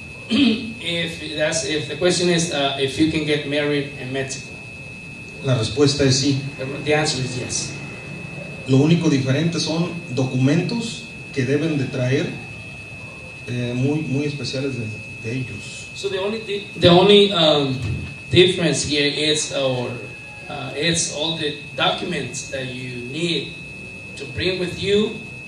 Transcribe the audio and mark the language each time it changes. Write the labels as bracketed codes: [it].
[en] if the question is if you can get married in Mexico, [es] La respuesta es sí. [en] the answer is yes. [es] Lo único diferente son documentos que deben de traer muy especiales de ellos. [en] So the only difference here is it's all the documents that you need to bring with you.